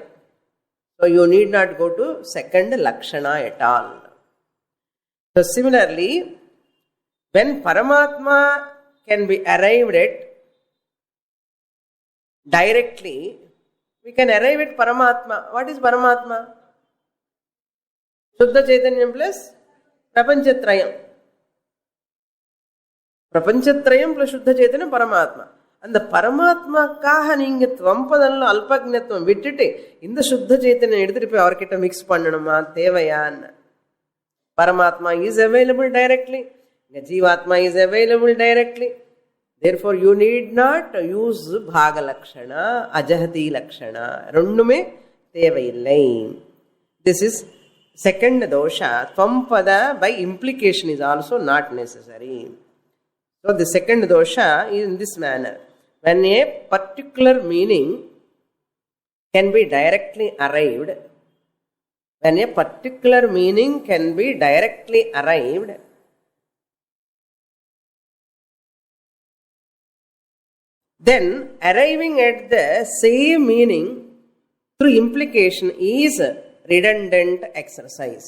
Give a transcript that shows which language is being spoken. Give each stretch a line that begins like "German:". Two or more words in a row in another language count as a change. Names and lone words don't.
English: So you need not go to second Lakshana at all. So similarly, when Paramatma can be arrived at directly, we can arrive at Paramatma. What is Paramatma?
Sanskrit: Shuddha Chaitanyam
English: plus Prapanchatrayam. Prapanchatrayam plus
Sanskrit: Shuddha Chaitanyam Paramatma.
Tamil: அந்த பரமாத்மாக்காக நீங்க துவம்பதல்ல அல்பக்ஞத்துவம் விட்டுட்டு இந்த சுத்த சைத்தன்யம் எடுத்துட்டு போய் அவர்கிட்ட மிக்ஸ் பண்ணணுமா, தேவையான்னு?
English: Paramatma is available directly, Jivatma is available directly. Therefore you need not use
Sanskrit: bhaga lakshana, ajahati lakshana.
Tamil: ரெண்டுமே தேவையில்லை.
English: This is second dosha. Tvampada by implication is also not necessary. So the second dosha is in this manner. When a particular meaning can be directly arrived, when a particular meaning can be directly arrived, then arriving at the same meaning through implication is redundant exercise.